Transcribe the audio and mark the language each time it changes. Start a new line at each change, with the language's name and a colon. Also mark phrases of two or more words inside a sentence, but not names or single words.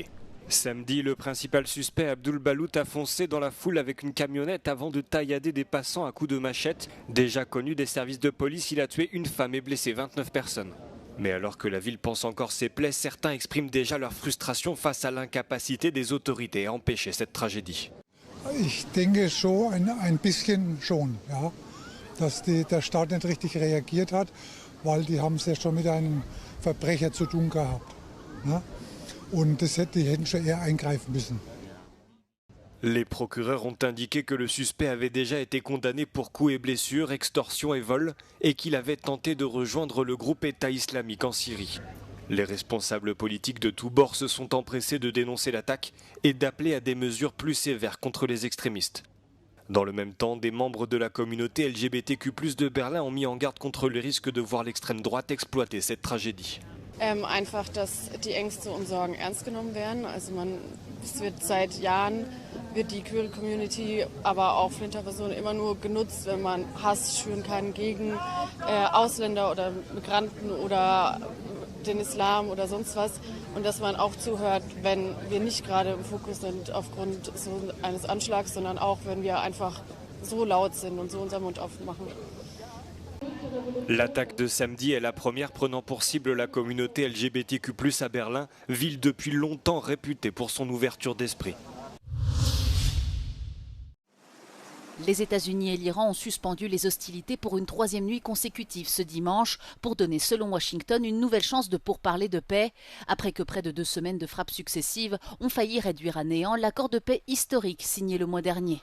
French: Samedi, le principal suspect Abdul Balout a foncé dans la foule avec une camionnette avant de taillader des passants à coups de machette. Déjà connu des services de police, il a tué une femme et blessé 29 personnes. Mais alors que la ville pense encore ses plaies, certains expriment déjà leur frustration face à l'incapacité des autorités à empêcher cette tragédie.
German: Ich denke schon ein bisschen schon, ja, dass der Staat nicht richtig reagiert hat, weil die haben es ja schon mit einem Verbrecher zu tun gehabt. Ja? Und die hätten schon eher eingreifen müssen.
French: Les procureurs ont indiqué que le suspect avait déjà été condamné pour coups et blessures, extorsion et vol, et qu'il avait tenté de rejoindre le groupe État islamique en Syrie. Les responsables politiques de tous bords se sont empressés de dénoncer l'attaque et d'appeler à des mesures plus sévères contre les extrémistes. Dans le même temps, des membres de la communauté LGBTQ+ de Berlin ont mis en garde contre le risque de voir l'extrême droite exploiter cette tragédie.
German: Einfach, dass die Ängste und Sorgen ernst genommen werden. Also es wird seit Jahren die
English: Queer Community,
German: aber auch Flinterpersonen immer nur genutzt, wenn man Hass schüren kann gegen Ausländer oder Migranten oder den Islam oder sonst was und dass man auch zuhört, wenn wir nicht gerade im Fokus sind aufgrund so eines Anschlags, sondern auch, wenn wir einfach so laut sind und so unseren Mund aufmachen.
French: L'attaque de samedi est la première prenant pour cible la communauté LGBTQ+ à Berlin, ville depuis longtemps réputée pour son ouverture d'esprit. Les États-Unis et l'Iran ont suspendu les hostilités pour une troisième nuit consécutive ce dimanche pour donner, selon Washington, une nouvelle chance de pourparler de paix, après que près de 2 semaines de frappes successives ont failli réduire à néant l'accord de paix historique signé le mois dernier.